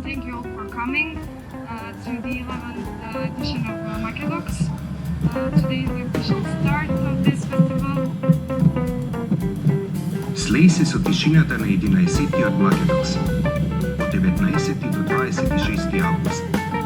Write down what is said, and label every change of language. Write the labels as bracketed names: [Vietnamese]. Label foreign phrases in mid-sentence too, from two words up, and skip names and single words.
[English] Thank you all for coming to the 11th edition of Makedox. Today is the official start of this festival. [Macedonian] Слеј се со тишината на 11-тиот Македокс, од 19 до 26 август.